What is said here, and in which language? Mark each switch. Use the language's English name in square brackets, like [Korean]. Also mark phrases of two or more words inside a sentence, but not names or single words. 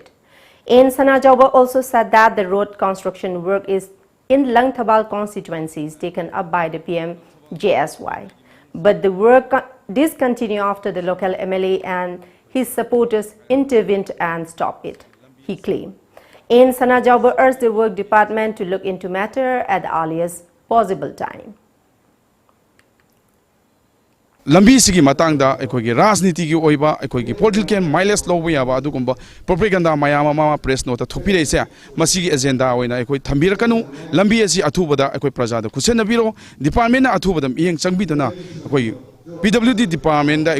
[English] In Sanajauba also said that the road construction work is in Langthabal constituencies taken up by the PM JSY. But the work discontinued after the local MLA and his supporters intervened and stopped it, he claimed. In Sanajauba urged the work department to look into matter at the earliest possible time. [Manipuri] Lambi sigi matangda ekogi rajniti gi oiba ekogi [English] political mileage [Manipuri] lobu yaba adugumba propaganda mayama mama [English] press note [Manipuri] thopire se masigi agenda oina ekoi thambirakanu lambi asi athubada ekoi prajada kusenabiro department na athubada yeng changbidana ekoi PWD department da